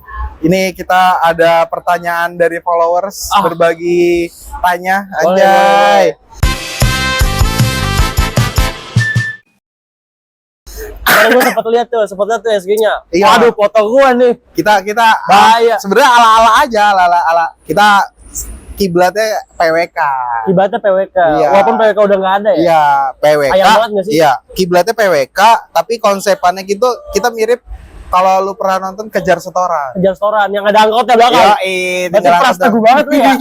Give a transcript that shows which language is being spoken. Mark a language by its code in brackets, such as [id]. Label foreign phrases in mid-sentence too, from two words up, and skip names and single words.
[id] Ini kita ada pertanyaan dari followers berbagi tanya. Boleh, Anjay. Kemarin gue sempat lihat tuh SG-nya. Iya. Aduh, foto gua nih. Kita Bahaya. sebenarnya ala-ala aja, ala-ala. Kita kiblatnya PWK. Ibaratnya PWK. Iya. Walaupun PWK udah nggak ada ya. Iya, PWK. Ayam banget nggak sih? Iya, kiblatnya PWK, tapi konsepannya gitu kita mirip kalau lu pernah nonton Kejar Setoran. Kejar Setoran yang ada angkotnya belakang. Iya, Berarti Pras Teguh banget lu ya.